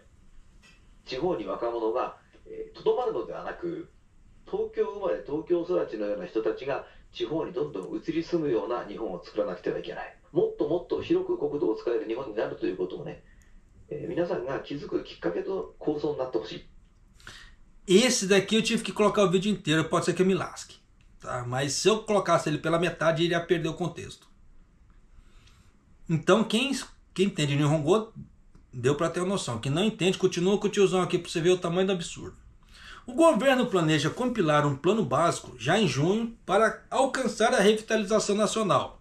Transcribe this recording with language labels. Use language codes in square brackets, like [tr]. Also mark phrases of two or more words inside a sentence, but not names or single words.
[ja] 地方に若者がとどまるのではなく、東京生まれ東京育ちのような人たちが地方にどんどん移り住むような日本を作らなくてはいけない。もっともっと広く国土を使える日本になるということをね、皆さんが気づくきっかけと構想になってほしい。 [pt] Esse daqui eu tive que colocar o vídeo inteiro, pode ser que eu me lasque. Tá? Mas se eu colocasse ele pela metade, ele ia perder o contexto. Então quem entende Nihongo, deu para ter uma noção. Quem não entende, continua com o tiozão aqui para você ver o tamanho do absurdo. O governo planeja compilar um plano básico já em junho para alcançar a revitalização nacional.